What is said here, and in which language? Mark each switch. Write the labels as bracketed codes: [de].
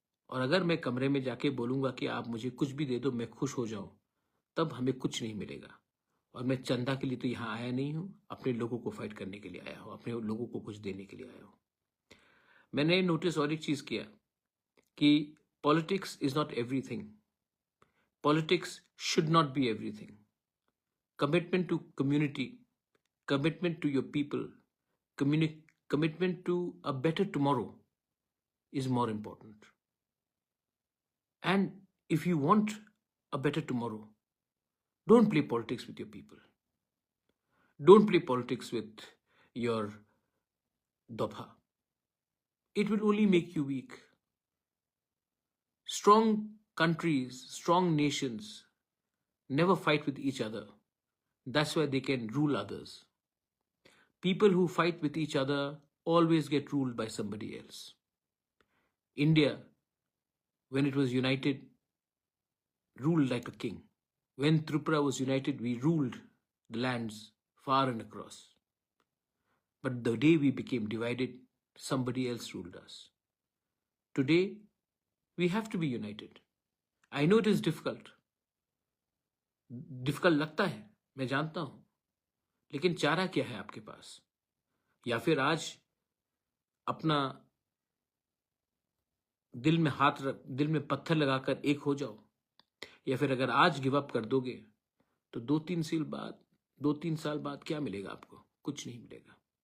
[hi] और अगर मैं कमरे में जाके बोलूंगा कि आप मुझे कुछ भी दे दो, मैं खुश हो जाऊं, तब हमें कुछ नहीं मिलेगा। और मैं चंदा के लिए तो यहाँ आया नहीं हूं, अपने लोगों को फाइट करने के लिए आया हूं, अपने लोगों को कुछ देने के लिए आया हूं। मैंने नोटिस और एक चीज किया कि [en] Politics is not everything, politics should not be everything. Commitment to community, commitment to your people, commitment to a better tomorrow is more important. And if you want a better tomorrow, don't play politics with your people. Don't play politics with your dobha. It will only make you weak. Strong countries, strong nations never fight with each other. That's why they can rule others. People who fight with each other always get ruled by somebody else. India, when it was united, ruled like a king. When Tripura was united, we ruled the lands far and across. But the day we became divided, somebody else ruled us. Today, we have to be united. I know it is difficult. [hi] Difficult लगता है, मैं जानता हूं, लेकिन चारा क्या है आपके पास? या फिर आज अपना दिल में पत्थर लगाकर एक हो जाओ, या फिर अगर आज गिव अप कर दोगे तो 2-3 साल बाद क्या मिलेगा आपको? कुछ नहीं मिलेगा।